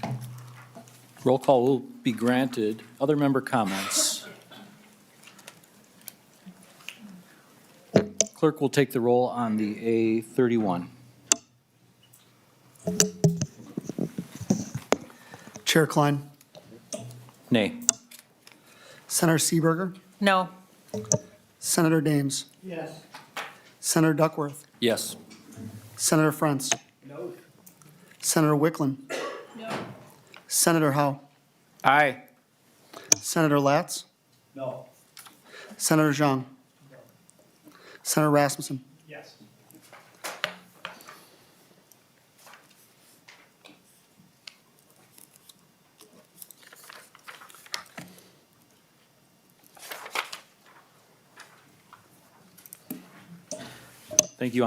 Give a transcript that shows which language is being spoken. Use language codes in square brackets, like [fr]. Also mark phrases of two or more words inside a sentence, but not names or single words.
[en] Roll call will be granted. Other member comments? Clerk will take the roll on the A31. Chair Klein. Nay. Senator Seeberger. No. Senator Dames. Yes. Senator Duckworth. Yes. Senator Frantz. No. Senator Wicklund. No. Senator Howe. Aye. Senator Latz. No. Senator Zhang. Senator Rasmussen. Yes. Thank you.